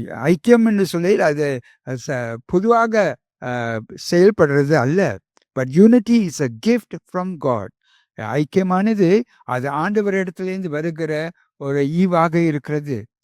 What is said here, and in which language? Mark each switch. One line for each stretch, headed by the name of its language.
Tamil: ஐக்கியம் என்று சொல்லி அது பொதுவாக செயல்படுறது அல்ல.
English: But unity is a gift from God.
Tamil: ஐக்கியமானது அது ஆண்டவரிடத்திலிருந்து வருகிற ஒரு ஈவாக இருக்கிறது.